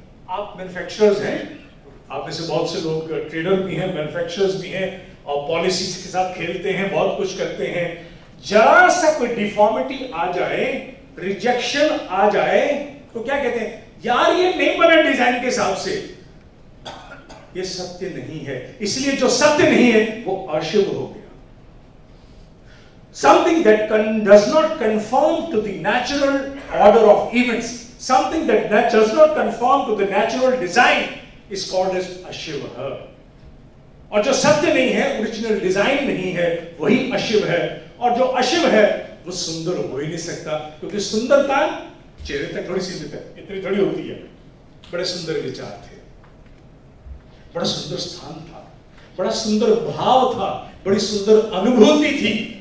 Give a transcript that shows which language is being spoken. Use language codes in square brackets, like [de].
[hi] आप मैन्युफैक्चरर्स हैं, आप में से बहुत से लोग ट्रेडर भी हैं, मैन्युफैक्चरर्स भी हैं, और पॉलिसीज के साथ खेलते हैं, बहुत कुछ करते हैं। जरा सा कोई डिफॉर्मिटी आ जाए, रिजेक्शन आ जाए, तो क्या कहते हैं, यार ये नहीं बना डिजाइन के हिसाब से, ये सत्य नहीं है। इसलिए जो सत्य नहीं है वो अशुभ हो गया। [en] Something that does not conform to the natural order of events, something that does not conform to the natural design is called as ashiv. [hi] और जो सत्य नहीं है, ओरिजिनल डिजाइन नहीं है, वही अशिव है। और जो अशिव है वो सुंदर हो ही नहीं सकता, क्योंकि सुंदरता चेहरे तक थोड़ी सीमित है, इतनी थोड़ी होती है। बड़े सुंदर विचार थे, बड़ा सुंदर स्थान था, बड़ा सुंदर भाव था, बड़ी सुंदर अनुभूति थी।